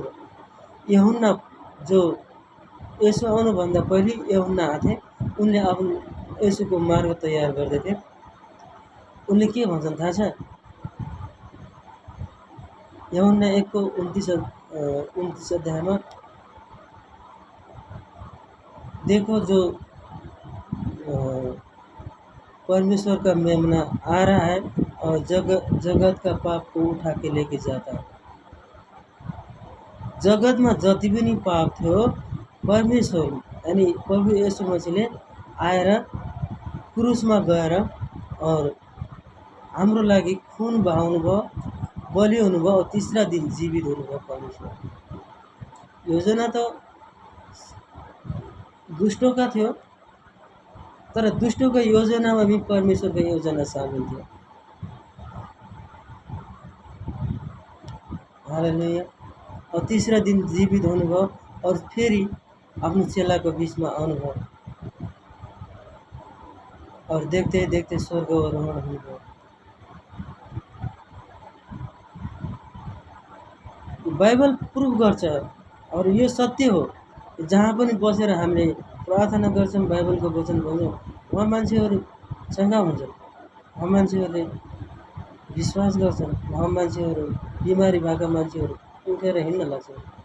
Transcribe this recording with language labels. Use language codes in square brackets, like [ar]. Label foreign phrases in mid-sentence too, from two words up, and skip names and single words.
[ne] यूहन्ना जो यसो आउनुभन्दा पहिले यूहन्ना आथे, उनले आफ्नो येशूको मार्ग तयार गर्दैथे। उनले के भन्छन् थाहा छ? यूहन्ना 1को 29 अध्यायमा, [hi] देखो जो परमेश्वर का मेमना आ रहा है और जगत का पाप को उठा के लेके जाता है। [ne] जगतमा जति पनि पाप थियो, परमेश्वर यानी प्रभु येशू मसीहले आएर क्रुसमा गएर और हाम्रो लागि खुन बहाउनु भयो, बलि हुनुभयो [hi] और तीसरा दिन [ne] जीवित हुनुभयो। परमेश्वर योजना त [hi] दुष्टों का [ne] थियो, तर [hi] दुष्टों का [ne] योजनामा भी परमेश्वर का योजना सामेल थियो। हालेलुया। [hi] और तीसरा दिन [ne] जीवित हुनुभयो और फेरि आफ्नो चेलाको बिचमा आउनुभयो और [hi] देखते देखते [ne] स्वर्गारोहण हुनुभयो। बाइबल प्रुफ गर्छ और यो सत्य हो। जहाँ पनि बसेर हामीले प्रार्थना गर्छौँ, बाइबलको वचन भन्छौँ, वहाँ मान्छेहरू चङ्गा हुन्छन्, वहाँ मान्छेहरूले विश्वास गर्छन्, वहाँ मान्छेहरू बिमारी भएका मान्छेहरू उठेर हिँड्न लाग्छन्।